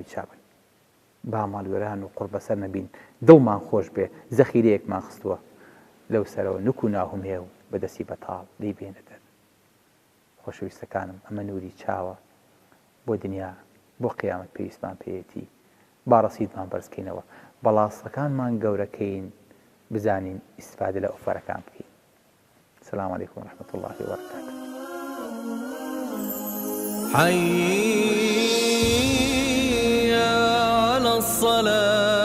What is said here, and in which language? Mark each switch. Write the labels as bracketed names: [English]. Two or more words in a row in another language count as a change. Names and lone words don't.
[Central Kurdish] چابن با ماڵوێران و قوڕ بەسەر نەبین دڵمان خۆش بێ زەخیرەیەکمان خستووە لەو سەرەوە نوک و ناهوم هێ و بەدەستی بەتاڵ دەی بێنە دەر خۆشەویستەکانم ئەمە نووری چاوە بۆ دنیا بۆ قیامەت پێویستمان پێیەتی با ڕەسیدمان بەرزکەینەوە بەڵاستەکانمان گەورەکەین بزانین ئیسفادە لە ئۆفەرەکان بکەین [Arabic] السلام عليكم ورحمة الله وبركاته حي على الصلاة